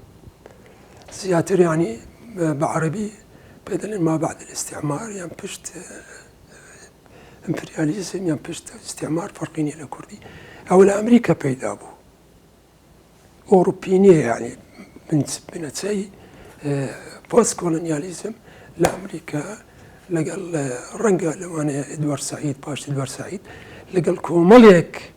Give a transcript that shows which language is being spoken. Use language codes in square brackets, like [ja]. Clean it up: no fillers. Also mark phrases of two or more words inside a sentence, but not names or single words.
[ckb] زیاتر یعنی بە عەرەبی پێ دەڵێن [ar] ما بعد الاستعمار [ckb] یان پشت ئیمپریالیزم یان پشت استعمار فەرقی نییە لە کوردی ئەوە لە ئەمریکا پەیدا بوو ئۆروپی نییە یعنی بنەچەی پۆست کۆڵۆنیالیزم لە ئەمریکا لەگەڵ ڕەنگە لەوانەیە ئێدوارد سەعید پاش ئێدوارد سەعید لەگەڵ کۆمەڵێک